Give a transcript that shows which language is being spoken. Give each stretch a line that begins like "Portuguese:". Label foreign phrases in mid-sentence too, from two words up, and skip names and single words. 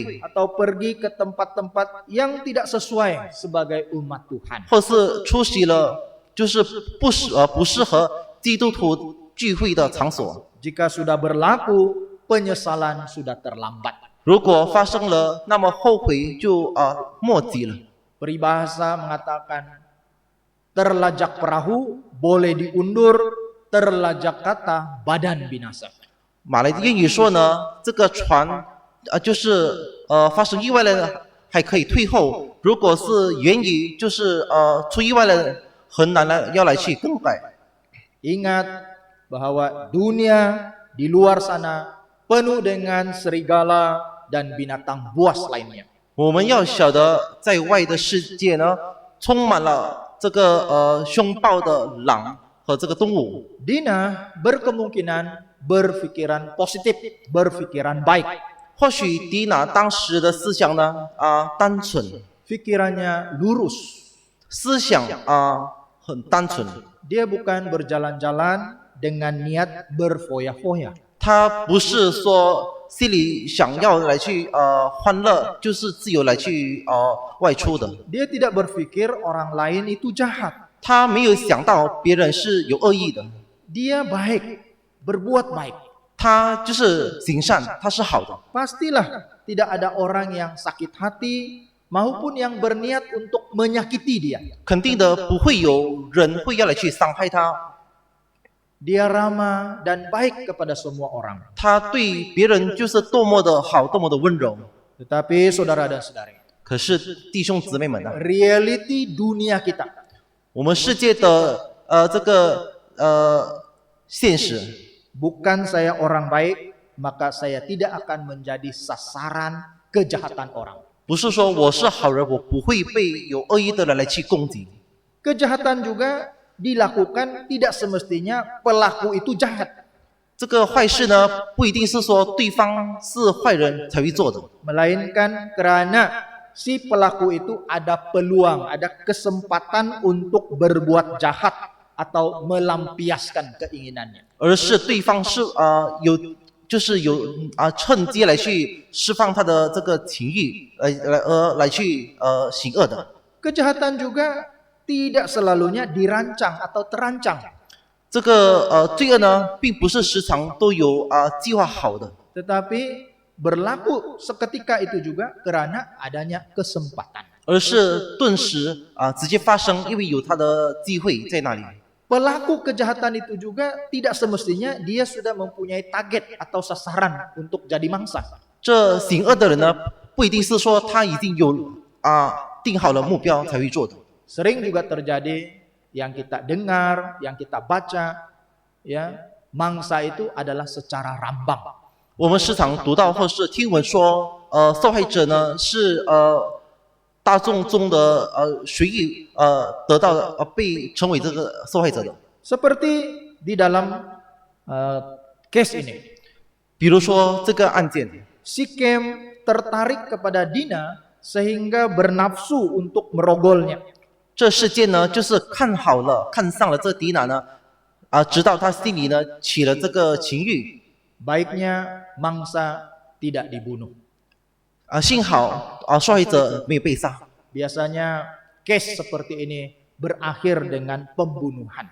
Malay: atau pergi ke tempat-tempat yang tidak sesuai sebagai umat Tuhan.
Chinese: 或是出席了就是不适合基督徒聚会的场所。
Malay: Jika sudah berlaku, penyesalan sudah terlambat.
Chinese: 如果发生了，那么后悔就莫及了。
Malay: Peribahasa mengatakan terlajak perahu boleh diundur, terlajak kata badan binasa.
Chinese: 马来的谚语说呢，这个船就是发生意外了， 还可以退后，如果是源于就是出意外了，很难要来去更改。
Malay: Ingat bahwa dunia di luar sana penuh dengan serigala dan binatang buas lainnya.
Chinese: 我们要晓得，在外的世界呢，充满了这个凶暴的狼和这个动物。
Malay: Dina berkemungkinan berpikiran positif, berpikiran baik.
Chinese: 或许迪娜当时的思想呢单纯，
Malay: Pikirannya lurus.
Chinese: 思想很单纯，
Malay: Dia bukan berjalan-jalan dengan niat berfoya-foya.
Chinese: 他不是说心里想要来去欢乐，就是自由来去外出的。
Malay: Dia tidak berpikir orang lain itu jahat.
Chinese: 他没有想到别人是有恶意的，
Malay: Dia baik, berbuat baik.
Chinese: 他就是行善，他是好的。
Malay: Pastilah tidak ada orang yang sakit hati maupun yang berniat untuk menyakiti dia.
Chinese: 肯定的不会有人会要来去伤害他，
Malay: Dia ramah dan baik kepada semua orang.
Chinese: 他对别人就是多么的好，多么的温柔。
Malay: Tetapi saudara dan saudari,
Chinese: 可是弟兄姊妹们呢，
Malay: reality dunia kita
Chinese: 我们世界的这个现实，
Malay: bukan saya orang baik, maka saya tidak akan menjadi sasaran kejahatan orang.
Chinese: 不是说我是好人，我不会被有恶意的人来去攻击。
Malay: Kejahatan juga dilakukan tidak semestinya pelaku itu jahat,
Chinese: 这个坏事呢，不一定是说对方是坏人才会做的，
Malay: melainkan karena si pelaku itu ada peluang, ada kesempatan untuk berbuat jahat atau melampiaskan keinginannya.
Chinese: 而是对方是就是有趁机来去释放他的这个情欲，来去行恶的。
Malay: Kejahatan juga tidak selalunya dirancang atau terancang,
Chinese: 这个罪恶呢，并不是时常都有计划好的，
Malay: tetapi berlaku seketika itu juga karena adanya kesempatan.
Chinese: 而是顿时直接发生，因为有他的机会在那里。
Malay: Pelaku kejahatan itu juga tidak semestinya dia sudah mempunyai target atau sasaran untuk jadi mangsa.
Chinese: 这行恶的人呢，不一定是说他已经有定好了目标才会做的。
Malay: Sering juga terjadi yang kita dengar, yang kita baca, ya, mangsa itu adalah secara rambang.
Chinese: 我们时常读到或是听闻说，受害者呢是大众中的随意得到的被成为这个受害者的。
Malay: Seperti di dalam case ini,
Chinese: 比如说这个案件，
Malay: Sikem tertarik kepada Dina sehingga bernafsu untuk merogolnya.
Chinese: 这事件呢就是看好了、看上了这迪娜呢，直到他心里呢起了这个情欲。
Malay: Baiknya mangsa tidak dibunuh.
Chinese: 幸好受害者没有被杀。
Malay: Biasanya case seperti ini berakhir dengan pembunuhan.